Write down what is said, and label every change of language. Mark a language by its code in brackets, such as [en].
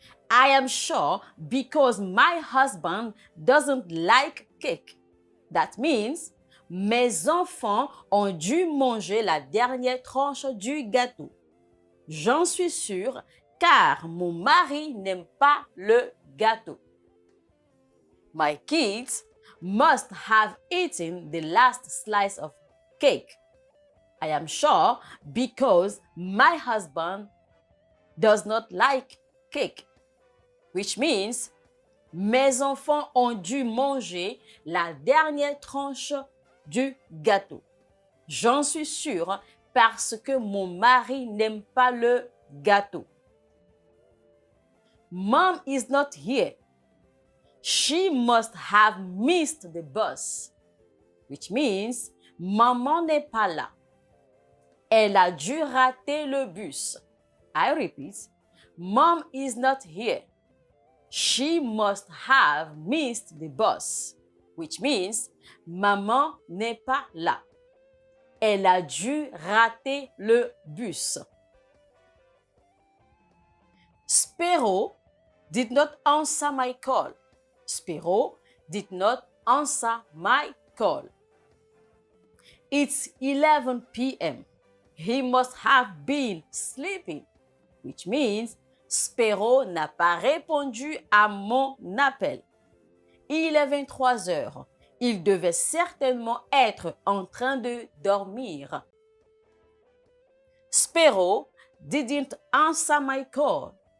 [en] I am sure because my husband doesn't like cake. That means, [fr] mes enfants ont dû manger la dernière tranche du gâteau. J'en suis sûre car mon mari n'aime pas le gâteau. [en] My kids must have eaten the last slice of cake. I am sure because my husband does not like cake, which means [fr] mes enfants ont dû manger la dernière tranche du gâteau. J'en suis sûre parce que mon mari n'aime pas le gâteau. [en] Mom is not here. She must have missed the bus, which means [fr] maman n'est pas là. Elle a dû rater le bus. [en] I repeat, Mom is not here. She must have missed the bus, which means [fr] maman n'est pas là. Elle a dû rater le bus. [en] Spiro did not answer my call. Spiro did not answer my call. It's 11 p.m. He must have been sleeping, which means [fr] Spiro n'a pas répondu à mon appel. Il est 23 heures. Il devait certainement être en train de dormir. [en] Spiro didn't answer my call.